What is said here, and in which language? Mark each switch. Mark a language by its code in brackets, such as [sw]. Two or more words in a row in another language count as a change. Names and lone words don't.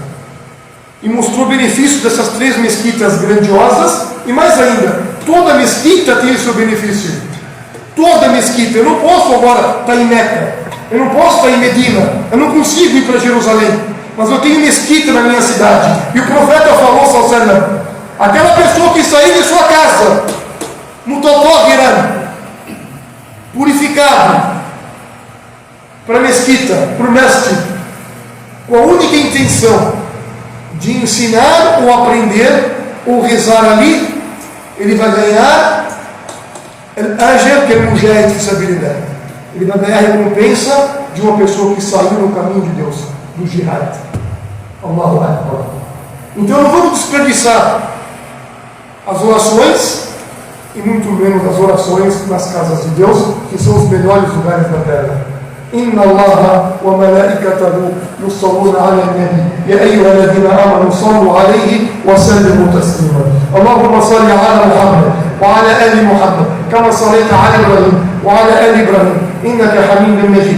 [pt] E mostrou o benefício dessas 3 mesquitas grandiosas, e mais ainda, toda mesquita tem o seu benefício. Toda mesquita. Eu não posso agora estar em Meca, eu não posso estar em Medina, eu não consigo ir para Jerusalém, mas eu tenho mesquita na minha cidade. E o profeta falou, [ar] صلى الله عليه وسلم, [pt] aquela pessoa que sair de sua casa, mutatahiran, purificado, para a mesquita, para o mestre, com a única intenção de ensinar ou aprender ou rezar ali, ele vai ganhar al-ajr que é [ar] مجاهد في سبيل الله. [pt] Ele vai ganhar a recompensa de uma pessoa que saiu no caminho de Deus, do jihad. [ar] الله أكبر. [pt] Então não vamos desperdiçar as orações, e muito menos as orações nas casas de Deus, que são os melhores lugares da terra. [ar] إن الله وملائكته يصلون على النبي يا أيها الذين آمنوا صلوا عليه وسلموا تسليما. اللهم صل على محمد وعلى آل محمد كما صليت على إبراهيم وعلى آل إبراهيم إنك حميد مجيد.